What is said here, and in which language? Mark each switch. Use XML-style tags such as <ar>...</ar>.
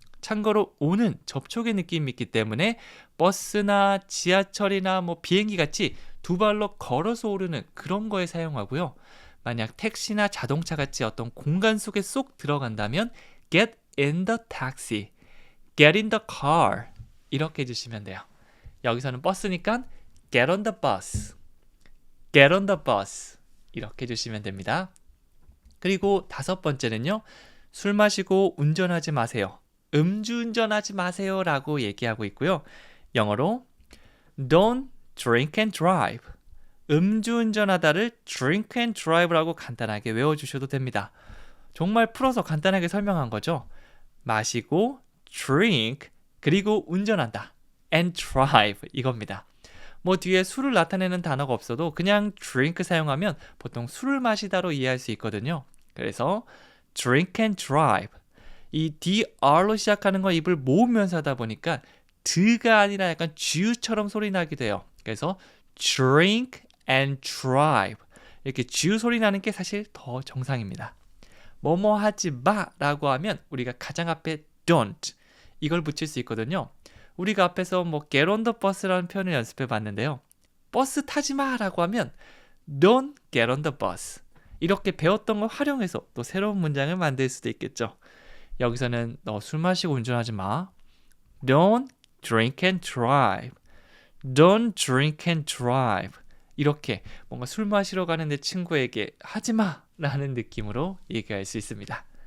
<ko>참고로 오는 접촉의 느낌이 있기 때문에 버스나 지하철이나 뭐 비행기 같이 두 발로 걸어서 오르는 그런 거에 사용하고요. 만약 택시나 자동차 같이 어떤 공간 속에 쏙 들어간다면</ko> <en>get in the taxi, get in the car</en> <ko>이렇게 해주시면 돼요. 여기서는 버스니까</ko> <en>get on the bus, get on the bus</en> <ko>이렇게 해주시면 됩니다. 그리고 5번째는요. 술 마시고 운전하지 마세요. 음주운전하지 마세요 라고 얘기하고 있고요. 영어로</ko> <en>Don't drink and drive.</en> <ko>음주운전하다를</ko> <en>drink and drive</en> <ko>라고 간단하게 외워주셔도 됩니다. 정말 풀어서 간단하게 설명한 거죠. 마시고 drink 그리고 운전한다 and drive 이겁니다. 뭐 뒤에 술을 나타내는 단어가 없어도 그냥 drink 사용하면 보통 술을 마시다로 이해할 수 있거든요. 그래서</ko> <en>drink and drive</en> <ko>이 dr로 시작하는 거 입을 모으면서 하다 보니까 드가 아니라 약간 주처럼 소리 나기도 해요. 그래서 drink and drive 이렇게 주 소리 나는 게 사실 더 정상입니다. 뭐뭐 하지 마라고 하면 우리가 가장 앞에 don't 이걸 붙일 수 있거든요. 우리가 앞에서 뭐</ko> <en>get on the bus</en> <ko>라는 표현을 연습해 봤는데요. 버스 타지 마라고 하면</ko> <en>don't get on the bus.</en> <ko>이렇게 배웠던 걸 활용해서 또 새로운 문장을 만들 수도 있겠죠. 여기서는 너 술 마시고 운전하지 마.</ko> <en>Don't drink and drive. Don't drink and drive.</en> <ko>이렇게 뭔가 술 마시러 가는데 친구에게 하지 마 라는 느낌으로 얘기할 수 있습니다.</ko>